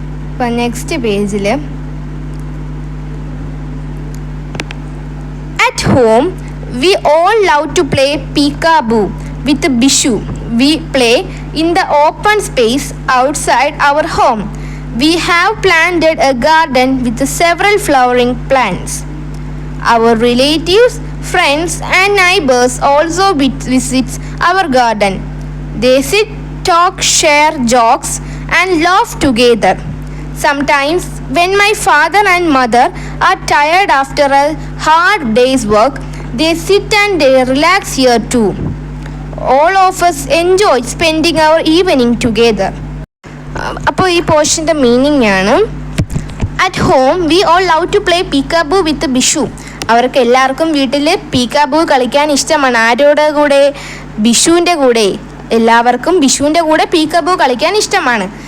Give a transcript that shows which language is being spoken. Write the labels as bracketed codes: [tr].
[ml] അപ്പം നെക്സ്റ്റ് പേജിൽ [en] At home we all love to play peekaboo with Bishu. We play in the open space outside our home. We have planted a garden with several flowering plants. Our relatives, friends and neighbors also visit our garden. They sit, talk, share jokes and laugh together. Sometimes when my father and mother are tired after a hard day's work, they sit and they relax here too. All of us enjoy spending our evening together. [ml] അപ്പോൾ ഈ പോർഷൻ്റെ meaning ആണ് [en] At home we all love to play peekaboo with Bishu. [ml] അവർക്ക് എല്ലാവർക്കും വീട്ടിൽ പീക്കാബൂ കളിക്കാൻ ഇഷ്ടമാണ്. ആരോടെ കൂടെ? ബിഷുവിൻ്റെ കൂടെ. എല്ലാവർക്കും ബിഷുവിൻ്റെ കൂടെ പീക്കാബൂ കളിക്കാൻ ഇഷ്ടമാണ്.